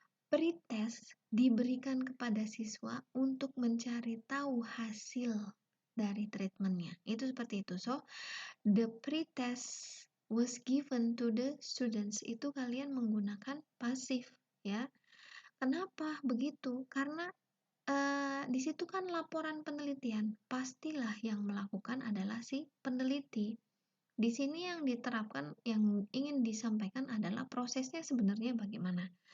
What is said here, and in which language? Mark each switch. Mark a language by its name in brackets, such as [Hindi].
[Indonesian] Pretest diberikan kepada siswa untuk mencari tahu hasil dari treatmentnya. Itu seperti itu. [English] So, the pretest was given to the students. [Indonesian] Itu kalian menggunakan pasif, ya. Kenapa begitu? Karena di situ kan laporan penelitian. Pastilah yang melakukan adalah si peneliti. Di sini yang diterapkan, yang ingin disampaikan adalah prosesnya sebenarnya bagaimana.